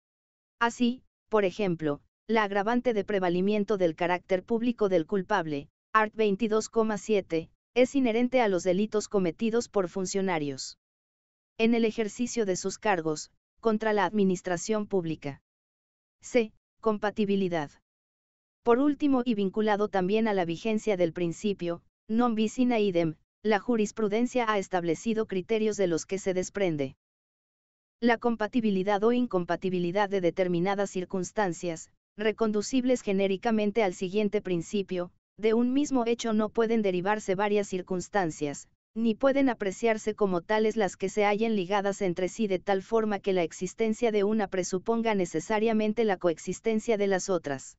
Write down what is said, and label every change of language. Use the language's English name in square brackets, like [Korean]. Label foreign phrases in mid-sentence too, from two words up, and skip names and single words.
[Spanish] Así, por ejemplo, la agravante de prevalimiento del carácter público del culpable, art 22,7, es inherente a los delitos cometidos por funcionarios en el ejercicio de sus cargos, contra la administración pública. C. Compatibilidad. Por último, y vinculado también a la vigencia del principio, [Latin] non bis in idem, [Spanish] la jurisprudencia ha establecido criterios de los que se desprende la compatibilidad o incompatibilidad de determinadas circunstancias, reconducibles genéricamente al siguiente principio: de un mismo hecho no pueden derivarse varias circunstancias, ni pueden apreciarse como tales las que se hallen ligadas entre sí de tal forma que la existencia de una presuponga necesariamente la coexistencia de las otras.